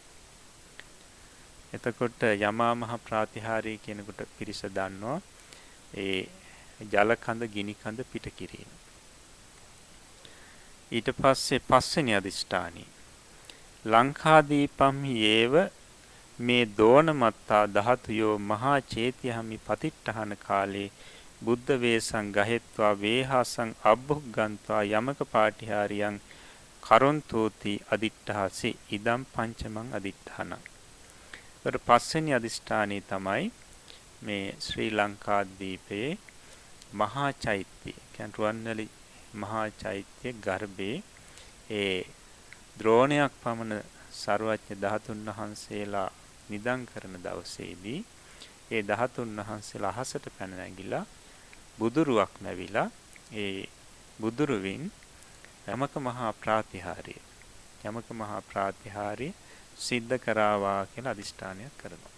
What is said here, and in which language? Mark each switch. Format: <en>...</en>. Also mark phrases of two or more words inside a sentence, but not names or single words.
<si>එතකොට යමා මහ ප්‍රාතිහාර්ය කියනකොට පිරිස දන්නවා ඒ ජල කඳ ගිනි කඳ පිට කිරීම. ඊට පස්සේ පස්වෙනි අදිෂ්ඨානයි</si> <pi>ලංකාදීපම්හි ඒව මේ දෝනමත්තා ධාතුයෝ මහා චේතියහමි පතිට්ඨහන කාලේ බුද්ධ වේසං ගහෙත්වා වේහාසං අබ්බුග්ගන්ත්වා යමක පාටිහාරියං කරොන්තෝති අදිට්ඨහසි ඉදම් පංචමං අදිට්ඨහන.</pi> <si>ඒතර පස්වෙනි අදිෂ්ඨානය තමයි මේ ශ්‍රී ලංකාද්වීපයේ මහා චෛත්‍ය කියන්නේ රුවන්වැලි මහා චෛත්‍ය ගර්භයේ ඒ ද්‍රෝණයක් පමණ සර්වඥ ධාතුන් වහන්සේලා නිදන් කරන දවසේදී ඒ ධාතුන් වහන්සේලා අහසට පැන නැගිලා බුදුරුවක් නැවිලා ඒ බුදුරුවින් යමක මහා ප්‍රාතිහාර්ය සිද්ධ කරාවා කියලා අදිෂ්ඨානයක් කරනවා.</si>